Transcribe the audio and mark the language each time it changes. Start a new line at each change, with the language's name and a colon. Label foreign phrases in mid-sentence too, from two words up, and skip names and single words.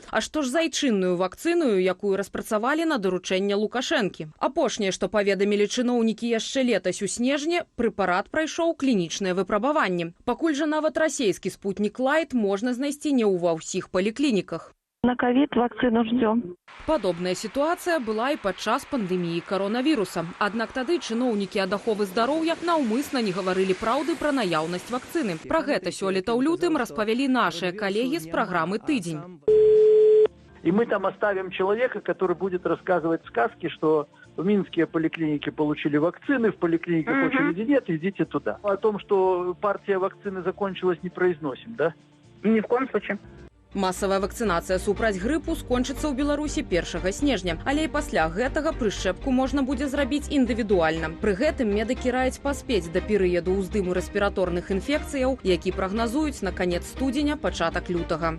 Belarusian: А што ж за айчынную вакцыну, якую распрацавалі на даручэнне Лукашэнкі? Апошняе, што паведамілі чыноўнікі яшчэ летась у снежні, прэпарат прайшоў клінічныя выпрабаванні. Пакуль жа нават расійскі спутнік Лайт можна знайсці не ва ўсіх паліклініках.
Russian: На ковид вакцину ждем.
Belarusian: Падобная сітуацыя была і падчас пандэміі каронавіруса. Аднак тады чыноўнікі ад аховы здароўя наўмысна не гаварылі праўды пра наяўнасць вакцыны. Пра гэта сёлета ў лютым распавялі нашыя калегі з праграмы «Тыдзень».
Russian: И мы там оставим человека, который будет рассказывать сказки, что в Минске поликлиники получили вакцины, в поликлиниках очереди нет, идите туда. О том, что партия вакцины закончилась, не произносим, да? Ни в коем случае.
Belarusian: Масавая вакцынацыя супраць грыпу скончыцца ў Беларусі 1 снежня, але і пасля гэтага прышчэпку можна будзе зрабіць індывідуальна. Пры гэтым медыкі раяць паспець да перыяду ўздыму рэспіраторных інфекцыяў, які прагназуюць на канец студзеня, пачатак лютага.